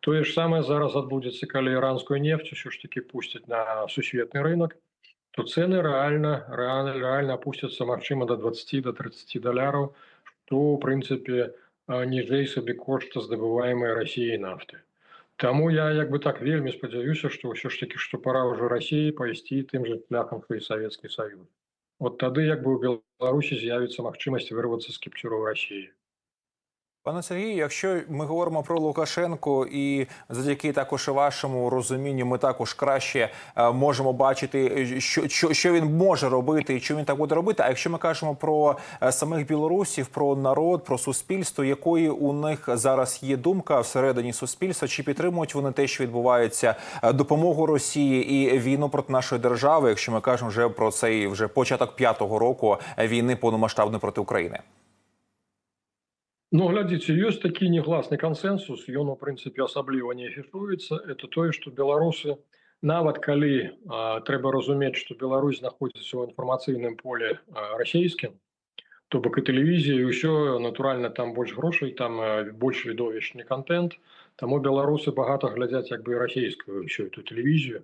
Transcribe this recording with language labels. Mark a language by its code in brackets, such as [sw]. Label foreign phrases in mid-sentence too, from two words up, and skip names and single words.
[be] Тое ж самае зараз адбудзецца, калі іранскую нефть усё ж таки пусцяць на сусветны рынок, то [ru] цены реально опустятся, [be] магчыма, до 20 до 30 доляраў, што, ў прынцыпе, ніжэй сабе кошта здабываемай Расіяй нафты. Таму я як бы так вельмі спадзяюся, што ўсё ж таки, што пора ўжо Расіі пайсці тым жа шляхам, што і Савецкі Саюз. От тады як бы ў Беларусі з'явіцца магчымасць вырвацца з кіпцюраў Расіі. [uk] Пане Сергію, якщо ми говоримо про Лукашенко, і завдяки також і вашому розумінню, ми також краще можемо бачити, що він може робити і що він так буде робити. А якщо ми кажемо про самих білорусів, про народ, про суспільство, якої у них зараз є думка всередині суспільства, чи підтримують вони те, що відбувається, допомогу Росії і війну проти нашої держави, якщо ми кажемо вже про цей вже початок 5-го року війни повномасштабної проти України? [be] Ну, глядзіце, ёсць такі негласны кансэнсус, ён, у прынцыпе, асабліва не афішуецца. Это тое, што беларусы, нават калі трэба разумець, што Беларусь знаходзіцца ў інфармацыйным поле расійскім, то бок і тэлевізія, і ўсё, натуральна, там больш грошай, там больш відовішчны контент, таму беларусы багата глядзяць як бы расійскую ўсю эту тэлевізію.